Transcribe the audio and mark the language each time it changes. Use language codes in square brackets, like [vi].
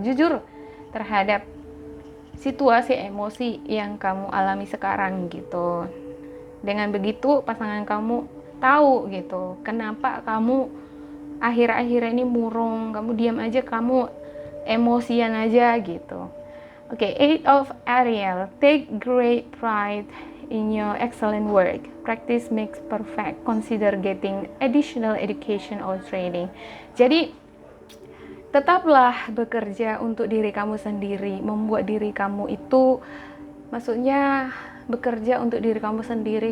[id] Jujur terhadap situasi emosi yang kamu alami sekarang gitu. Dengan begitu pasangan kamu tahu gitu, kenapa kamu akhir-akhir ini murung, kamu diam aja, kamu emosian aja gitu. [en] Oke, Eight of Ariel, take great pride in your excellent work. Practice makes perfect. Consider getting additional education or training. [id] Jadi tetaplah bekerja untuk diri kamu sendiri, membuat diri kamu itu, maksudnya bekerja untuk diri kamu sendiri.